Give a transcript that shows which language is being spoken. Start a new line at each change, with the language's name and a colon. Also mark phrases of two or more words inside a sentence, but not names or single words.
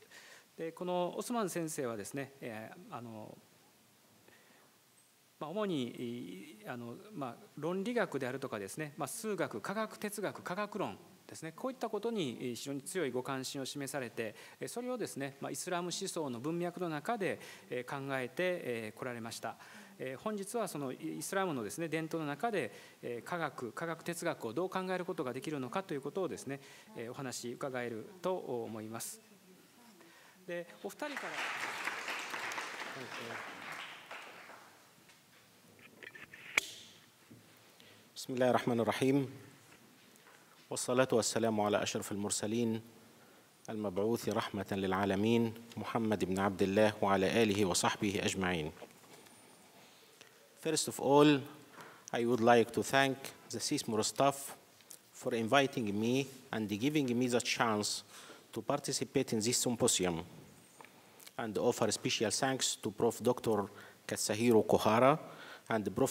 Japanese: でこのオスマン先生はですね主に論理学であるとかですね数学科学哲学科学論ですねこういったことに非常に強いご関心を示されてそれをですねイスラム思想の文脈の中で考えてこられました。本日はそのイスラムのですね伝統の中で科学哲学をどう考えることができるのかということをですねお話伺えると思います。でお二人から
Arabic: بسم الله الرحمن الرحيم والصلاة والسلام على أشرف المرسلين المبعوث رحمة للعالمين محمد بن عبد الله وعلى آله وصحبه أجمعين.
English: First of all, I would like to thank the CISMOR staff for inviting me and giving me the chance to participate in this symposium and offer special thanks to Prof. Dr. Katsahiro Kohara and Prof.